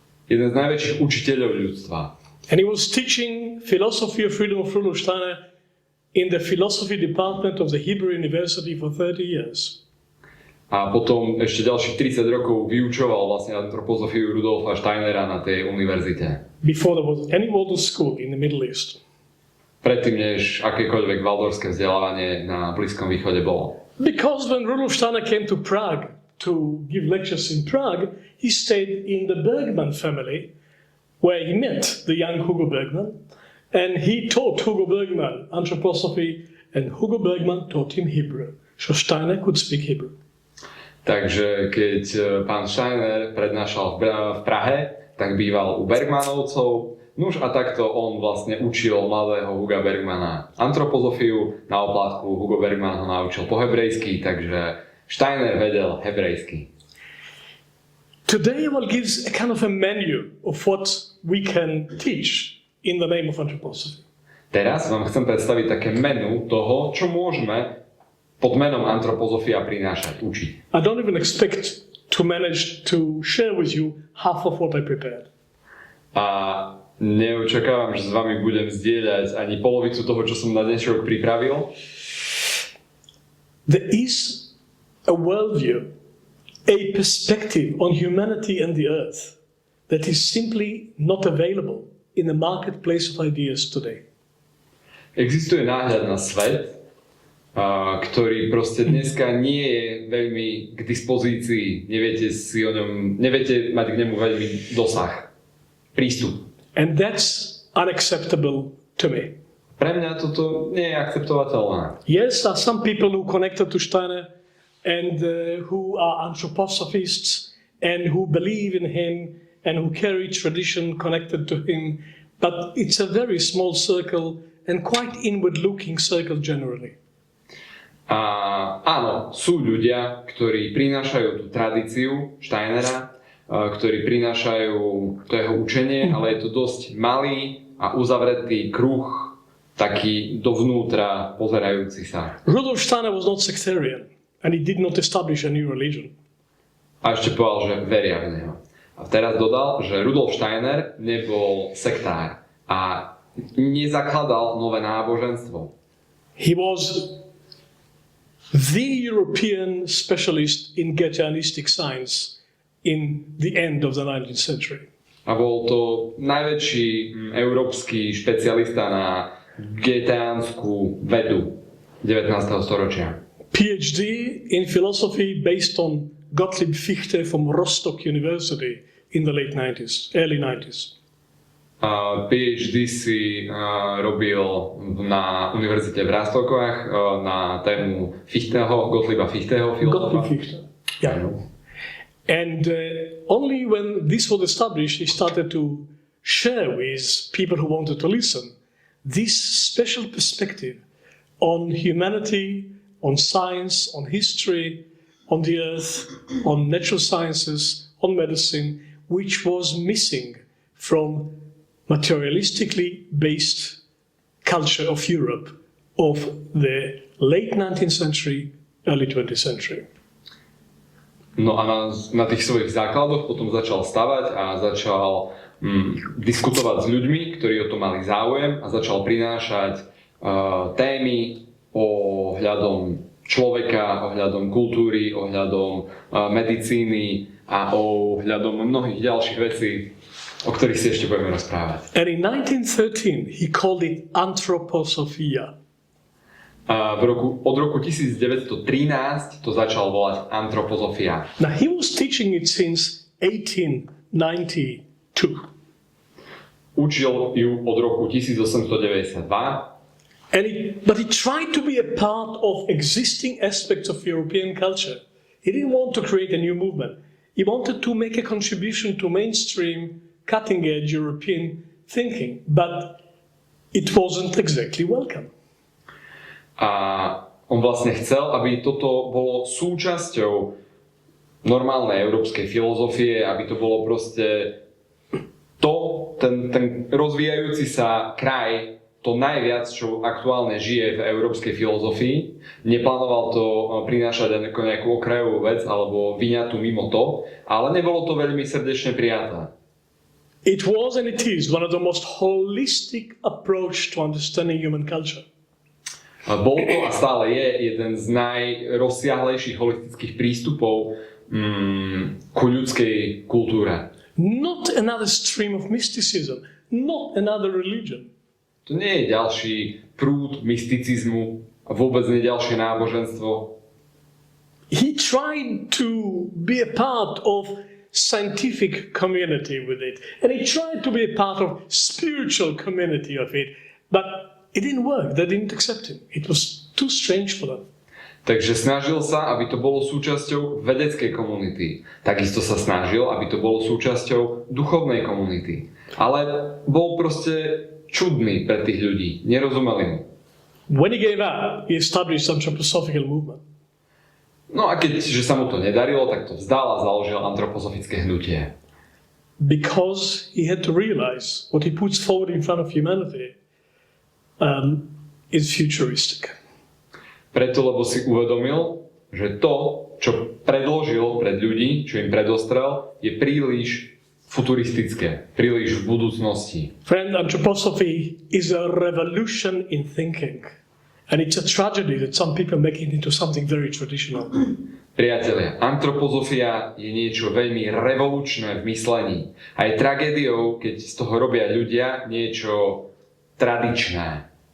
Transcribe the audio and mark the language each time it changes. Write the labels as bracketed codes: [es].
[sk] Jeden z najväčších učiteľov ľudstva. [en] And he was teaching philosophy of freedom of Rudolf Steiner in the philosophy department of the Hebrew University for 30 years. [sk] A potom ešte ďalších 30 rokov vyučoval vlastne antropozofiu Rudolfa Steinera na tej univerzite. [en] Before there was any model school in the Middle East. [sk] Predtým, než akékoľvek valdorské vzdelávanie na Blízkom východe bolo. [en] Because when Rudolf Steiner came to Prague to give lectures in Prague, he stayed in the Bergman family, where he met the young Hugo Bergman, and he taught Hugo Bergman anthroposophy, and Hugo Bergman taught him Hebrew. So Steiner could speak Hebrew. [sk] Takže keď pán Steiner prednášal v Prahe, tak býval u Bergmanovcov. Nuž a takto on vlastne učil mladého Huga Bergmana antropozofiu. Na oplátku Hugo Bergman ho naučil po hebrejsky, takže Steiner vedel hebrejsky. [en] Today I will give a kind of a menu of what we can teach in the name of anthroposophy. [sk] Teraz vám chcem predstaviť také menu toho, čo môžeme pod menom antropozofia prinášať, učiť. [en] I don't even expect to manage to share with you half of what I prepared. [sk] A neočakávam, že s vami budem zdieľať ani polovicu toho, čo som na dnešok pripravil. [en] There is a worldview, a perspective on humanity and the earth that is simply not available in the marketplace of ideas today. [sk] Existuje náhľad na svet, ktorý proste dneska nie je veľmi k dispozícii, neviete mať k nemu veľmi dosah, prístup. [en] And that's unacceptable to me. [sk] Pre mňa toto nie je akceptovateľné. [en] Yes, there are some people who connected to Steiner and who are anthroposophists and who believe in him and who carry tradition connected to him, but it's a very small circle and quite inward-looking circle generally. [sk] Áno, sú ľudia, ktorí prinášajú tú tradíciu Steinera, ktorí prinášajú to jeho učenie, ale je to dosť malý a uzavretý kruh, taký dovnútra pozerajúci sa. [en] Rudolf Steiner was not sectarian and he did not establish a new religion. [sk] A ešte povedal, že veria v neho. A teraz dodal, že Rudolf Steiner nebol sektár a nezakladal nové náboženstvo. [en] He was the European specialist in Goetheanistic science in the end of the 19th century. [sk] A bol to najväčší európsky špecialista na goetheánsku vedu 19. storočia. [en] PhD in philosophy based on Gottlieb Fichte from Rostock University in the late 90s, early 90s. [sk] PhD si robil na univerzite v Rostockovách na tému Fichteho, Gottlieba Fichteho, filozofa. [en] Gottlieb Fichte, yeah. And only when this was established, he started to share with people who wanted to listen this special perspective on humanity, on science, on history, on the earth, on natural sciences, on medicine, which was missing from materialistically based culture of Europe of the late 19th century, early 20th century. [sk] No a na tých svojich základoch potom začal stavať a začal diskutovať s ľuďmi, ktorí o to mali záujem a začal prinášať témy ohľadom človeka, ohľadom kultúry, ohľadom medicíny a ohľadom mnohých ďalších vecí, o ktorých si ešte budeme rozprávať. [en] And in 1913 he called it Antroposofia. [sk] Od roku 1913 to začal volať antropozofia. [en] Now he was teaching it since 1892. [sk] Učil ju od roku 1892. [en] But he tried to be a part of existing aspects of European culture. He didn't want to create a new movement. He wanted to make a contribution to mainstream, cutting-edge European thinking, but it wasn't exactly welcome. [sk] A on vlastne chcel, aby toto bolo súčasťou normálnej európskej filozofie, aby to bolo proste ten rozvíjajúci sa kraj, to najviac, čo aktuálne žije v európskej filozofii. Neplánoval to prinášať ako nejakú okrajovú vec alebo vyňatú mimo to, ale nebolo to veľmi srdečne prijaté. [en] It was and it is one of the most holistic approach to understanding human culture. [sk] Bol to a stále je jeden z najrozsiahlejších holistických prístupov ku ľudskej kultúre. [en] Not another stream of mysticism, not another religion. [sk] To nie je ďalší prúd mysticizmu a vôbec nie ďalšie náboženstvo. [en] He tried to be a part of scientific community with it, and he tried to be a part of spiritual community of it, but it didn't work. They didn't accept him. It was too strange for them. [sk] Takže snažil sa, aby to bolo súčasťou vedeckej komunity. Takisto sa snažil, aby to bolo súčasťou duchovnej komunity. Ale bol proste čudný pre tých ľudí. Nerozumeli mu. [en] When he gave up, he established antroposophical movement. [sk] No a keďže sa mu to nedarilo, tak to vzdal a založil antropozofické hnutie. [en] Because he had to realize what he puts forward in front of humanity is futuristic. [sk] Preto, lebo si uvedomil, že to, čo predložil pred ľudí, čo im predostrel, je príliš futuristické, príliš v budúcnosti. [en] Friend, anthroposophy is a revolution in thinking. And it's a tragedy that some people make it into something very traditional. [sk] Priatelia, antropozofia je niečo veľmi revolučné v myslení. A je tragédiou, keď z toho robia ľudia niečo tradičné.